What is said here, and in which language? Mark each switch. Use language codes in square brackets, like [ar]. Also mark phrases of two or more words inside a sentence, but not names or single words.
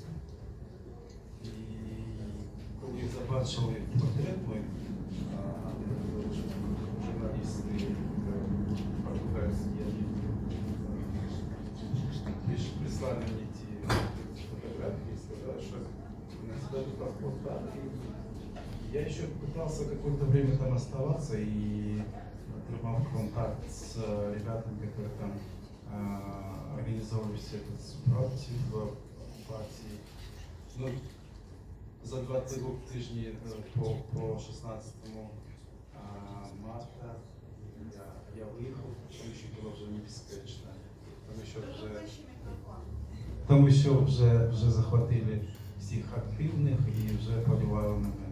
[uk] І коли побачили портрет мой, журналісти португальські, прислали мені ті фотографії і сказали, що на себя тут паспорт дали. [ru] Я еще пытался какое-то время там оставаться и отрывал контакт с ребятами, которые там организовывали все этот супротив оккупации. [uk] Ну, за 2 тижні по 16-му марта я виїхав, тому що було вже небезпечно. Тому що вже захватили всіх активних і вже полювали на мене.